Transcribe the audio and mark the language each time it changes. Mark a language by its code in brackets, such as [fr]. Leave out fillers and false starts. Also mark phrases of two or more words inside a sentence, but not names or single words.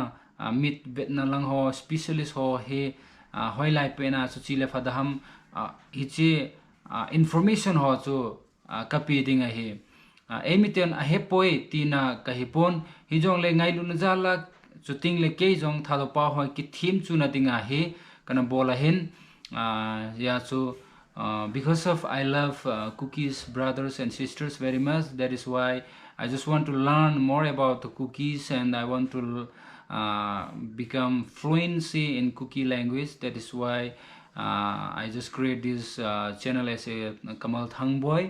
[tcz] mit bet na lang ho specialist ho he hoilai pena chu chile fadaham hichi information ho chu kapi ding a hi emiten a hepoi tina kahipon hijong le ngailu na jala chuting le ke jong THADOU pa ho ki theme chu na dinga hi kana bola hin ya chu [en] because of I love KUKI's brothers and sisters very much. That is why I just want to learn more about the KUKIs and I want to become fluency in KUKI language. That is why I just create this channel as a Kamal Thangboy.